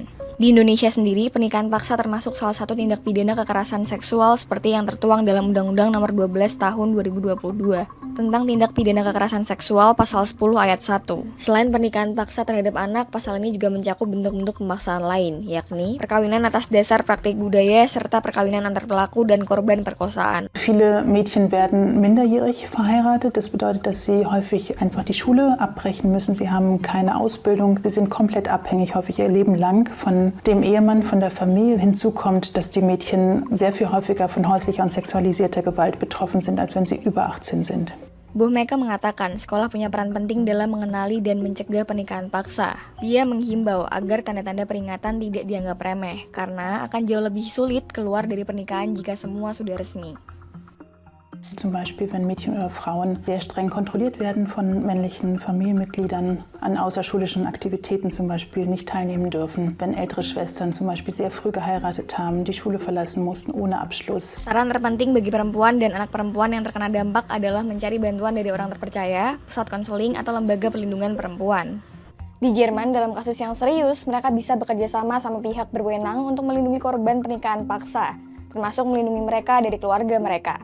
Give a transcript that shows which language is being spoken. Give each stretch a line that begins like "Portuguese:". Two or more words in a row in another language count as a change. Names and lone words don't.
Indonesian: Di Indonesia sendiri, pernikahan paksa termasuk salah satu tindak pidana kekerasan seksual seperti yang tertuang dalam Undang-Undang Nomor 12 Tahun 2022 tentang tindak pidana kekerasan seksual pasal 10 ayat 1. Selain pernikahan paksa terhadap anak, pasal ini juga mencakup bentuk-bentuk pemaksaan lain, yakni perkawinan atas dasar praktik budaya serta perkawinan antar pelaku dan korban perkosaan.
German: Viele Mädchen werden minderjährig verheiratet. Das bedeutet, dass sie häufig einfach die Schule abbrechen müssen. Sie haben keine Ausbildung. Sie sind komplett abhängig, häufig ihr Leben lang von dem Ehemann, von der Familie. Hinzu kommt, dass die Mädchen sehr viel häufiger von häuslicher und sexualisierter Gewalt betroffen sind, als wenn sie über 18 sind.
Indonesian: Bu Meka mengatakan sekolah punya peran penting dalam mengenali dan mencegah pernikahan paksa. Dia menghimbau agar tanda-tanda peringatan tidak dianggap remeh, karena akan jauh lebih sulit keluar dari pernikahan jika semua sudah resmi.
German: Zum Beispiel, wenn Mädchen oder Frauen sehr streng kontrolliert werden von männlichen Familienmitgliedern, an außerschulischen Aktivitäten zum Beispiel nicht teilnehmen dürfen, wenn ältere Schwestern zum Beispiel sehr früh geheiratet haben, die Schule verlassen mussten ohne Abschluss.
Indonesian: Saran terpenting bagi perempuan dan anak perempuan yang terkena dampak adalah mencari bantuan dari orang terpercaya, pusat konseling, atau lembaga perlindungan perempuan. Di Jerman, dalam kasus yang serius, mereka bisa bekerja sama pihak berwenang untuk melindungi korban pernikahan paksa, termasuk melindungi mereka dari keluarga mereka.